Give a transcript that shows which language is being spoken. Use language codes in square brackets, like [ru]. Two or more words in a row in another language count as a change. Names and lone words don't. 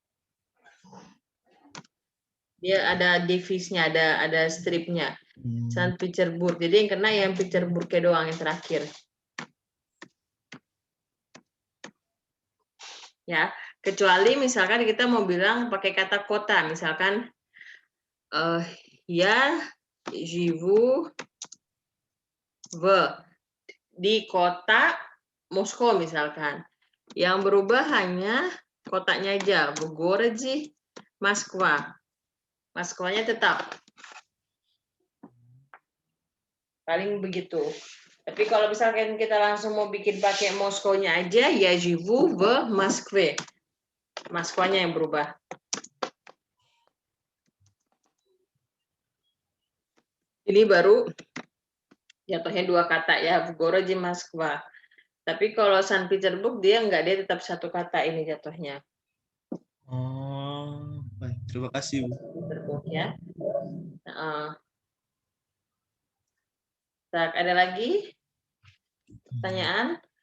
[id] Dia ada divisnya, ada stripnya. Sankt Petersburg. Jadi yang kena yang Petersburg-nya doang yang terakhir. Ya, kecuali misalkan kita mau bilang pakai kata kota, misalkan ya [ru] живу в [id] di kota Moskow misalkan. Yang berubah hanya kotanya aja, [ru] в городе Москва. [id] Moskvanya tetap. Paling begitu. Tapi kalau misalkan kita langsung mau bikin pakai Moskow-nya aja, ya [ru] живу в Москве. [id] Moskvanya yang berubah. Ini baru jatuhnya dua kata ya, [ru] в городе Москва. [id] Tapi kalau San Petersburg dia enggak, dia tetap satu kata ini jatuhnya. Oh, baik. Terima kasih, Bu. Petersburg ya. Tak, ada lagi pertanyaan?